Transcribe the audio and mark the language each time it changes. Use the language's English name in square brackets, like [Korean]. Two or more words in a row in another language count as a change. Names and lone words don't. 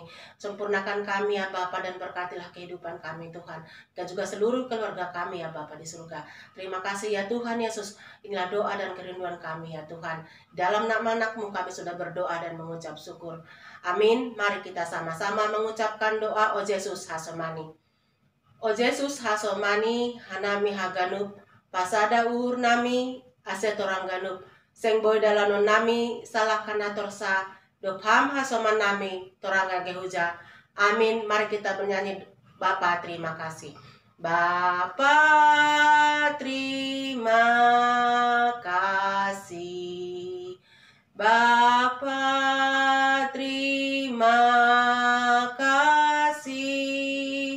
[Indonesian] Sempurnakan kami ya Bapa, dan berkatilah kehidupan kami Tuhan, dan juga seluruh keluarga kami ya Bapa di surga. Terima kasih ya Tuhan Yesus. Inilah doa dan kerinduan kami ya Tuhan. Dalam nama anak-Mu kami sudah berdoa dan mengucap syukur. Amin. Mari kita sama-sama mengucapkan doa O Yesus Hasomani. [Batak Simalungun] O Yesus Hasomani hanami haganup pasada ur nami asetorang ganup seng boy dalanon nami salah kana torsa dopham hasoman nami toranga gehuja. [Indonesian] Amin. Mari kita bernyanyi. Bapa terima kasih. Bapa terima kasih. Bapa terima kasih.